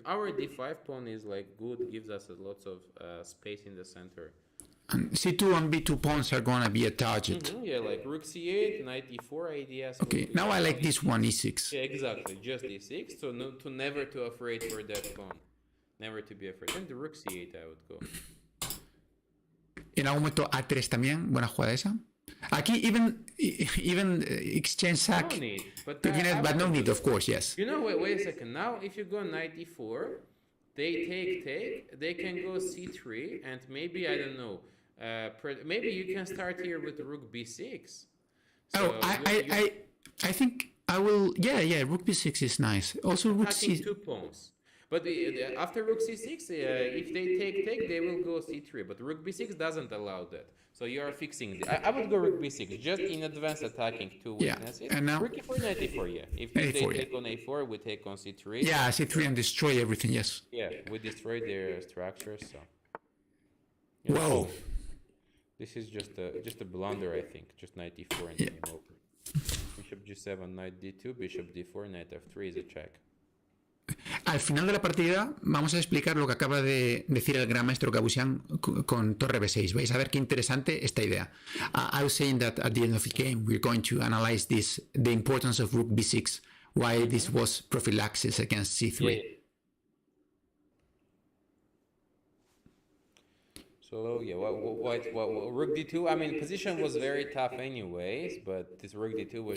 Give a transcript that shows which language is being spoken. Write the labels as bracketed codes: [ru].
[en] Our d5 pawn is like good, gives us lots of space in the center. And c2 and b2 pawns are gonna be a target. Yeah, like rook c8, knight e4 ideas. Okay, now I like this one, e6. Yeah, exactly, just e6. So no, to never to afraid for that pawn, never to be afraid. And the rook c8 I would go. [es] En algún momento a3 también, buena jugada esa. [en] Aquí even exchange sack. No need, but No need, of course, yes. You know, wait a second. Now, if you go knight e4, they take. They can go c3, and maybe I don't know. Maybe you can start here with rook b6. So I think I will. Yeah. Rook b6 is nice. Also, rook c. 2 pawns. But after rook c6, if they take, they will go c3. But rook b6 doesn't allow that. So you are fixing it. I would go rook b6, just in advance attacking 2 weaknesses. And now rook e4, knight e4, yeah. If they take on a4, we take on c3. Yeah, c3 and destroy everything, yes. Yeah, we destroy their structures, so. Yeah, Wow. this is just a blunder, I think. Just knight e4 and game over. Bishop g7, knight d2, bishop d4, knight f3 is a check. [es] Al final de la partida vamos a explicar lo que acaba de decir el gran maestro Gabuzyan con torre b6. Vais a ver qué interesante esta idea. [en] I was saying that at the end of the game we're going to analyze the importance of rook b6, why this was prophylaxis against c3. Yeah. So yeah, rook d2. I mean, position was very tough anyways, but this rook d2 was